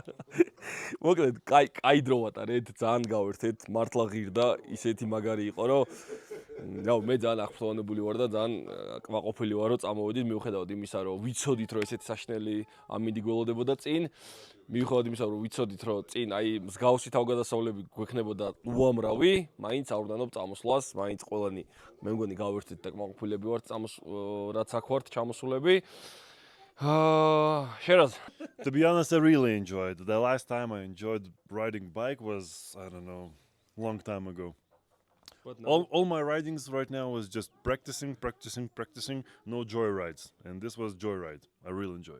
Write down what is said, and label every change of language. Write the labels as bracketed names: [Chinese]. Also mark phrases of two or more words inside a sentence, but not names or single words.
[Georgian] მოკლედ, კაი დრო ვატარეთ, ძალიან გავერთეთ, მართლა ღირდა, ისეთი მაგარი იყო, რომ რავი, მე ძალიან აღფრთოვანებული ვარ და ძალიან კმაყოფილი ვარ, რომ წამოვედით, მიუხედავად იმისა, რომ ვიცოდით, რომ ესეთი საშნელი ამინდი გველოდებოდა წინ. მიუხედავად იმისა, რომ ვიცოდით, რომ წინ აი მსგავსი თავგადასავლები გვექნებოდა უამრავი, მაინც ავრდანობ წამოსვლას, მაინც ყველანი მე მგონი გავერთეთ და კმაყოფილები ვართ რაც აქ ვართ ჩამოსულები. [English] Sheraz. To be honest, I really enjoyed. The last time I enjoyed riding bike was, I don't know, long time ago. All my ridings right now was just practicing, no joy rides. And this was joyride. I really enjoyed.